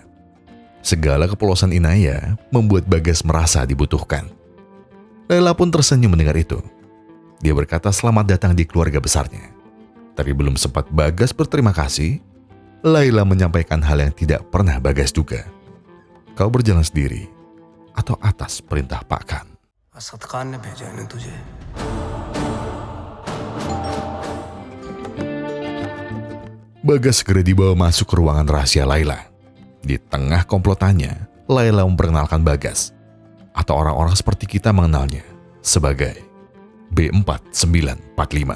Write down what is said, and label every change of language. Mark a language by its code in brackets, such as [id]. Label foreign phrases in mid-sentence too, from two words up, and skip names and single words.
[id] Segala kepolosan Inaya membuat Bagas merasa dibutuhkan. Laila pun tersenyum mendengar itu. Dia berkata selamat datang di keluarga besarnya. Tapi belum sempat Bagas berterima kasih, Laila menyampaikan hal yang tidak pernah Bagas duga. Kau berjalan sendiri atau atas perintah Pak Khan? [hi] असद खान ने भेजा है तुझे। [id] Bagas segera dibawa masuk ke ruangan rahasia Laila. Di tengah komplotannya, Laila memperkenalkan Bagas, atau orang-orang seperti kita mengenalnya, sebagai B4945.